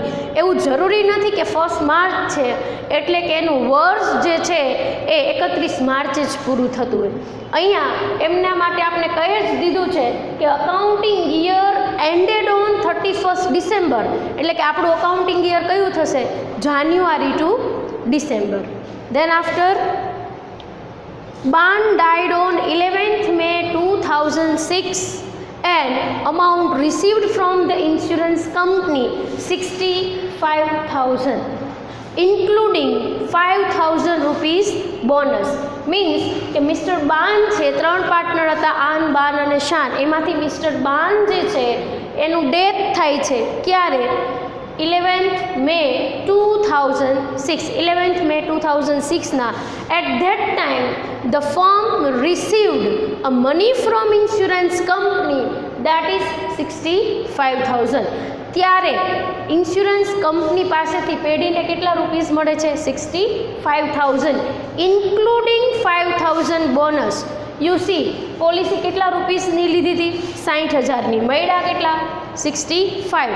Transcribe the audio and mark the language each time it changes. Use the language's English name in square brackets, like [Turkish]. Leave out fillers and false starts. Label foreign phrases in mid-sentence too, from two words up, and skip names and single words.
[Gujarati] એવું જરૂરી નથી કે 1 માર્ચ છે એટલે કે એનું વર્ષ જે છે એ 31 માર્ચે જ પૂરું થતું હોય. અહીંયા એમના માટે આપણે કહી જ દીધું છે કે [English] accounting year ended on 31 December, [Gujarati] એટલે કે આપણું [English] accounting year [Gujarati] કયું થશે? [English] January to December. Then after, Ban died on 11th May 2006 and amount received from the insurance company 65,000 including 5,000 rupees bonus. [Gujarati] મીન્સ કે મિસ્ટર બાન છે, 3 પાર્ટનર હતા, આન, બાન અને શાન. એમાંથી મિસ્ટર બાન જે છે એનું ડેથ થાય છે ક્યારે? 11th May 2006. 11th May 2006 ના. [English] At that time the firm received a money from insurance company that is 65,000. [Gujarati] ત્યારે ઇન્સ્યોરન્સ કંપની પાસેથી પેઢીને કેટલા રૂપીસ મળે છે? [English] 65,000 including 5,000 bonus. you see [Gujarati] પોલિસી કેટલા રૂપીસની લીધી હતી? 60,000ની. મળ્યા કેટલા? 65.